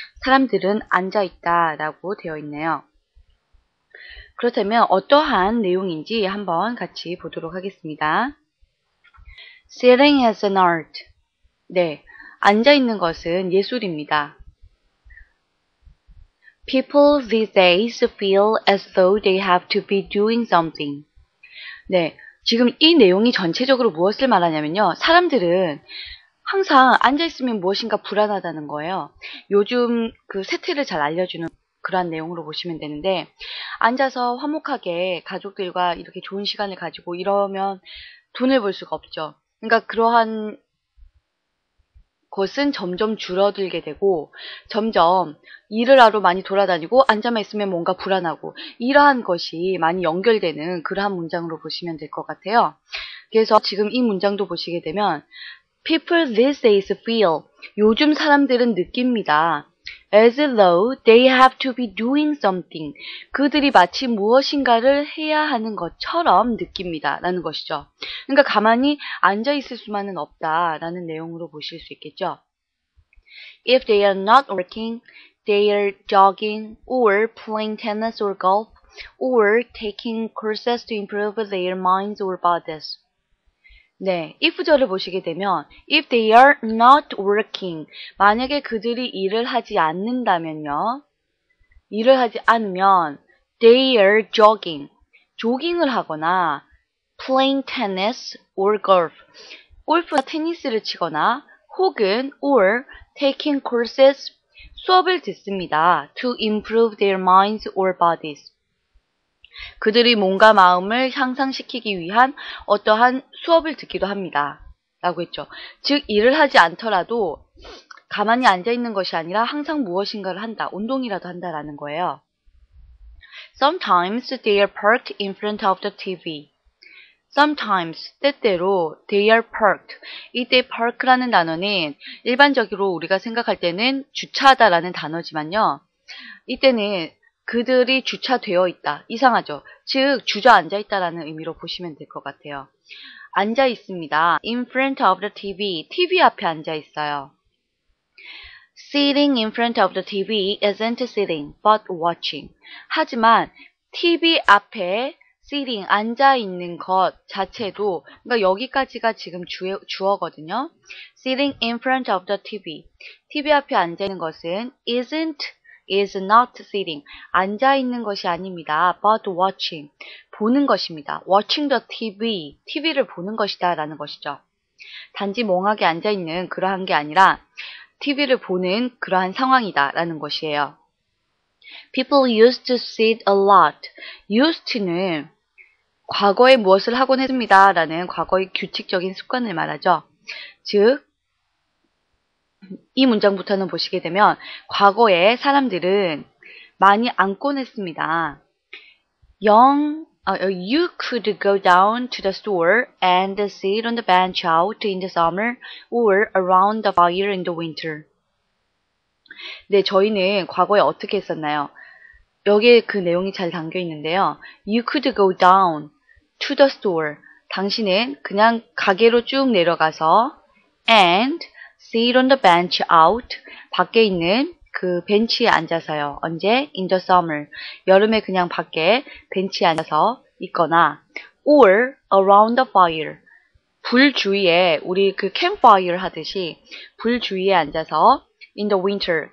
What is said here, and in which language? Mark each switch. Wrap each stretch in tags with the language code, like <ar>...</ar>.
<ko>사람들은 앉아있다 라고 되어 있네요. 그렇다면 어떠한 내용인지 한번 같이 보도록 하겠습니다.</ko> <en>Sitting is an art.</en> <ko>네, 앉아있는 것은 예술입니다.</ko> <en>People these days feel as though they have to be doing something.</en> <ko>네, 지금 이 내용이 전체적으로 무엇을 말하냐면요. 사람들은 항상 앉아있으면 무엇인가 불안하다는 거예요. 요즘 그 세태를 잘 알려주는 그러한 내용으로 보시면 되는데, 앉아서 화목하게 가족들과 이렇게 좋은 시간을 가지고 이러면 돈을 벌 수가 없죠. 그러니까 그러한 것은 점점 줄어들게 되고 점점 일을 하러 많이 돌아다니고 앉아만 있으면 뭔가 불안하고 이러한 것이 많이 연결되는 그러한 문장으로 보시면 될 것 같아요. 그래서 지금 이 문장도 보시게 되면</ko> <en>People these days feel,</en> <ko>요즘 사람들은 느낍니다.</ko> <en>As though they have to be doing something.</en> <ko>그들이 마치 무엇인가를 해야 하는 것처럼 느낍니다. 라는 것이죠. 그러니까 가만히 앉아있을 수만은 없다. 라는 내용으로 보실 수 있겠죠.</ko> <en>If they are not working, they are jogging, or playing tennis or golf, or taking courses to improve their minds or bodies.</en> <ko>네, if절을 보시게 되면</ko> <en>if they are not working,</en> <ko>만약에 그들이 일을 하지 않는다면요. 일을 하지 않으면</ko> <en>they are jogging,</en> <ko>조깅을 하거나</ko> <en>playing tennis or golf,</en> <ko>골프나 테니스를 치거나 혹은</ko> <en>or taking courses,</en> <ko>수업을 듣습니다.</ko> <en>to improve their minds or bodies.</en> <ko>그들이 몸과 마음을 향상시키기 위한 어떠한 수업을 듣기도 합니다. 라고 했죠. 즉 일을 하지 않더라도 가만히 앉아있는 것이 아니라 항상 무엇인가를 한다. 운동이라도 한다라는 거예요.</ko> <en>Sometimes they are parked in front of the TV. Sometimes, 때때로 they are parked.</en> <ko>이때 park라는 단어는 일반적으로 우리가 생각할 때는 주차하다라는 단어지만요. 이때는 그들이 주차되어 있다. 이상하죠? 즉 주저앉아 있다라는 의미로 보시면 될 것 같아요. 앉아 있습니다.</ko> <en>In front of the TV.</en> <ko>TV 앞에 앉아 있어요.</ko> <en>Sitting in front of the TV isn't sitting, but watching.</en> <ko>하지만 TV 앞에 sitting, 앉아 있는 것 자체도, 그러니까 여기까지가 지금 주어거든요.</ko> <en>Sitting in front of the TV.</en> <ko>TV 앞에 앉아 있는 것은</ko> <en>is not sitting.</en> <ko>앉아 있는 것이 아닙니다.</ko> <en>but watching.</en> <ko>보는 것입니다.</ko> <en>watching the TV.</en> <ko>TV를 보는 것이다 라는 것이죠. 단지 멍하게 앉아 있는 그러한 게 아니라 TV를 보는 그러한 상황이다 라는 것이에요.</ko> <en>People used to sit a lot.</en> <ko>used to는 과거에 무엇을 하곤 했습니다 라는 과거의 규칙적인 습관을 말하죠. 즉 이 문장부터는 보시게 되면 과거에 사람들은 많이 앉곤 했습니다.</ko> <en>You could go down to the store and sit on the bench out in the summer or around the fire in the winter.</en> <ko>네, 저희는 과거에 어떻게 했었나요? 여기에 그 내용이 잘 담겨 있는데요.</ko> <en>You could go down to the store.</en> <ko>당신은 그냥 가게로 쭉 내려가서</ko> <en>and sit on the bench out.</en> <ko>밖에 있는 그 벤치에 앉아서요.</ko> <en>언제? In the summer.</en> <ko>여름에 그냥 밖에 벤치에 앉아서 있거나</ko> <en>or around the fire.</en> <ko>불 주위에 우리 그 campfire 하듯이 불 주위에 앉아서</ko> <en>in the winter.</en>